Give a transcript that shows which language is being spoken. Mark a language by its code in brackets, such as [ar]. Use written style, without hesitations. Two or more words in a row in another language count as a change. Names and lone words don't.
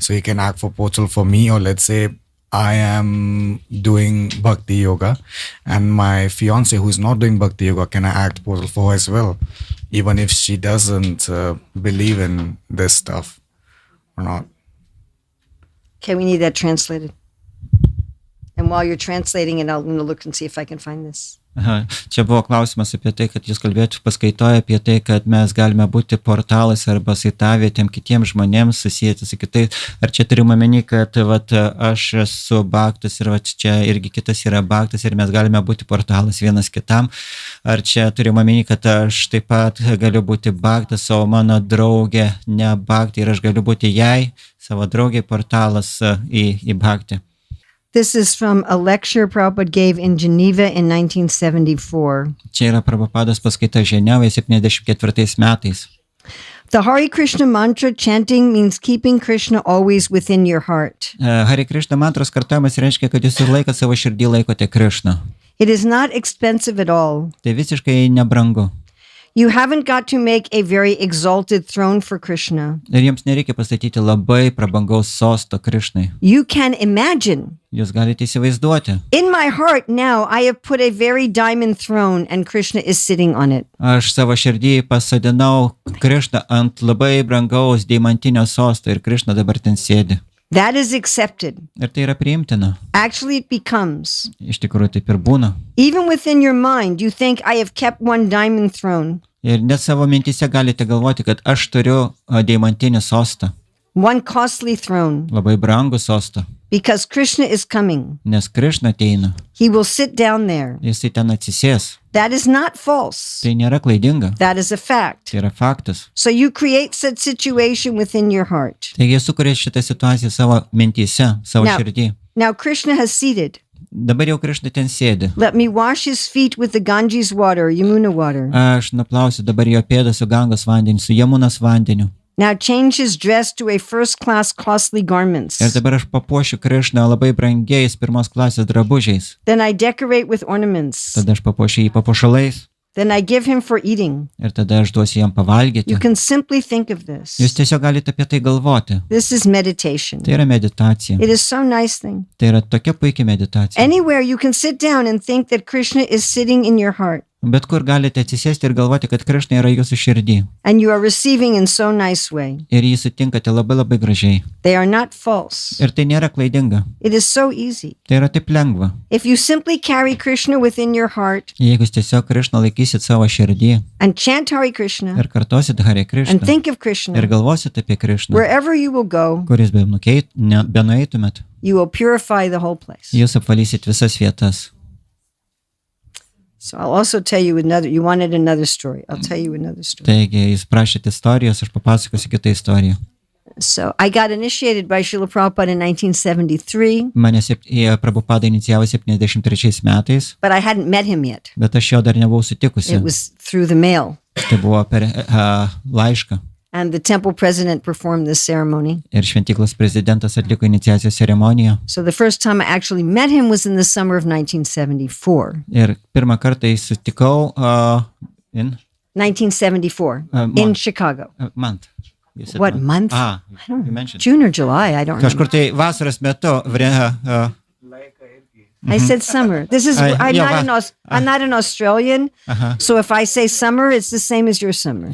[en] So he can act for portal for me, or let's say I am doing bhakti yoga and my fiance who is not doing bhakti yoga, can I act portal for her as well, even if she doesn't believe in this stuff or not? Okay, we need that translated. And while you're translating it, I'm going to look and see if I can find this. Aha. [lt] Čia buvo klausimas apie tai, kad jūs kalbėjote paskaitoje apie tai, kad mes galime būti portalas arba saitavietėm kitiems žmonėms susijęti su kitais. Ar čia turime omeny, kad vat, aš esu baktas ir vat, čia irgi kitas yra baktas ir mes galime būti portalas vienas kitam. Ar čia turime omeny, kad aš taip pat galiu būti baktas, o mano draugė ne baktė ir aš galiu būti jai, savo draugiai portalas į baktį. [en] This is from a lecture Prabhupada gave in Geneva in 1974. [lt] Čia yra Prabhupados paskaita Ženevoje 74 metais. [en] The Hare Krishna mantra chanting means keeping Krishna always within your heart. [lt] Hare Krishna mantros kartojimas reiškia, kad jūs ir laiką savo širdį laikote Krishną. [en] It is not expensive at all. [lt] Tai visiškai nebrangu. [en] You haven't got to make a very exalted throne for Krishna. [lt] Ir jums nereikia pastatyti labai prabangaus sosto Krishnai. [en] You can imagine. [lt] Jūs galite įsivaizduoti. [en] In my heart now, I have put a very diamond throne and Krishna is sitting on it. [lt] Aš savo širdį pasodinau Krishną ant labai brangaus deimantinio sosto ir Krishna dabar ten sėdi. [en] That is accepted. [lt] Ir tai yra priimtina. [en] Actually, it becomes. [lt] Iš tikrųjų taip ir būna. [en] Even within your mind, you think, I have kept one diamond throne. [lt] Ir net savo mintise galite galvoti, kad aš turiu deimantinį sostą. [en] One costly throne. [lt] Labai brangų sostą. [en] Because Krishna is coming. [lt] Nes Krishna ateina. [en] He will sit down there. [lt] Jisai ten atsisės. [en] That is not false. [lt] Tai nėra klaidinga. [en] That is a fact. [lt] Tai yra faktas. [en] So you create such situation within your heart. [lt] Taigi sukuria šitą situaciją savo mintyse, savo širdį. [en] Now Krishna has seated. [lt] Dabar jau Krishna ten sėdi. [en] Let me wash his feet with the Ganges water, Yamuna water. [lt] Aš nuplausiu dabar jo pėdą su Gangos vandeniu, su Jamunos vandeniu. [en] Now change his dress to a first-class costly garments. [lt] Ir dabar aš papuošiu Krishną labai brangiais pirmos klasės drabužiais. [en] Then I decorate with ornaments. [lt] Tada aš papuošiu jį papuošalais. [en] Then I give him for eating. [lt] Ir tada aš duosiu jam pavalgyti. [en] You can simply think of this. [lt] Jūs tiesiog galite apie tai galvoti. [en] This is meditation. [lt] Tai yra meditacija. [en] It is so nice thing. [lt] Tai yra tokia puikia meditacija. [en] Anywhere you can sit down and think that Krishna is sitting in your heart. [lt] Bet kur galite atsisėsti ir galvoti, kad Krishna yra jūsų širdį. [en] And you are receiving in so nice way. [lt] Ir jį sutinkate labai labai gražiai. [en] They are not false. [lt] Ir tai nėra klaidinga. [en] It is so easy. [lt] Tai yra taip lengva. [en] If you simply carry Krishna within your heart. [lt] Jeigu jūs tiesiog Krishną laikysit savo širdį. [en] And chant Hare Krishna. [lt] Ir kartosit Hare Krishna. [en] And think of Krishna. [lt] Ir galvosit apie Krishną. [en] Wherever you will go. [lt] Kuris benueitumėt. [en] You will purify the whole place. [lt] Jūs apvalysit visas vietas. [en] So I'll also tell you you wanted another story. I'll tell you another story. [lt] Taigi, jūs prašėte istorijos, aš papasakosiu kitą istoriją. [en] So I got initiated by Srila Prabhupada in 1973. [lt] Mane Prabhupada inicijavo 73 metais. [en] But I hadn't met him yet. [lt] Bet aš jo dar nebuvau sutikusi. [en] It was through the mail. [lt] Tai buvo per laišką. [en] And the temple president performed this ceremony. [lt] Ir šventyklos prezidentas atliko iniciacijos ceremoniją. [en] So the first time I actually met him was in the summer of 1974. [lt] Ir pirmą kartą sutikau in [en] 1974 in Chicago. Month. What month? I don't know. June or July, I don't [lt] Kažkur [en] remember. [lt] tai vasaros metu. [en] I said summer. This is I'm not an Australian. So if I say summer, it's the same as your summer.